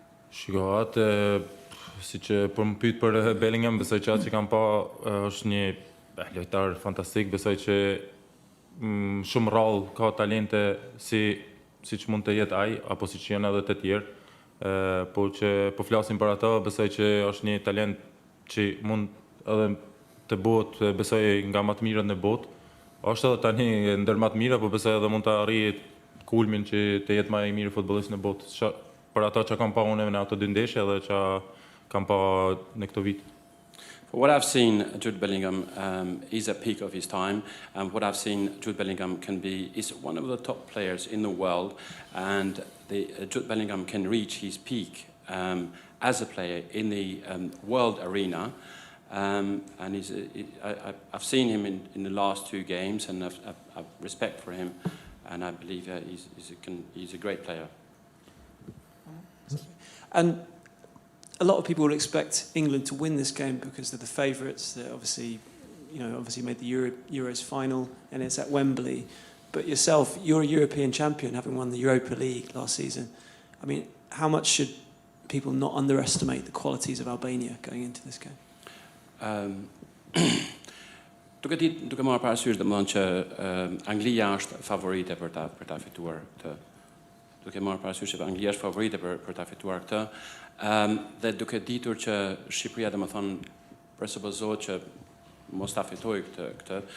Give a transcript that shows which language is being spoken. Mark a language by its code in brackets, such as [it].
[sq] Shiko, atë si që për më pyet për Bellingham, besoj që atë që kam pa është një lojtar fantastik, besoj që shumë rrallë ka talente siç mund të jetë ai, apo siç janë edhe të tjerë, po që po flasim për ato, besoj që është një talent që mund edhe të bëhet, besoj nga më të mirët në botë. Është edhe tani ndër më të mira, po besoj edhe mund të arrijë kulmin që të jetë më i miri futbollist në botë. Për ato që kam pa unë në ato dy ndeshje dhe që kam pa në këto vit. [en] For what I've seen, Jude Bellingham is at peak of his time, and what I've seen, Jude Bellingham is one of the top players in the world, and Jude Bellingham can reach his peak as a player in the world arena, and I've seen him in the last two games, and I've respect for him, and I believe he's a great player. And a lot of people would expect England to win this game because they're the favourites. They obviously made the Euros final, and it's at Wembley. But yourself, you're a European champion, having won the Europa League last season. I mean, how much should people not underestimate the qualities of Albania going into this game? [sq] Duke marrë parasysh domethënë që Anglia është favorite për ta fituar këtë. Duke marrë parasysh që Anglia është favorite për ta fituar këtë. Dhe duke ditur që Shqipëria domethënë presupozohet që mos ta fitojë këtë.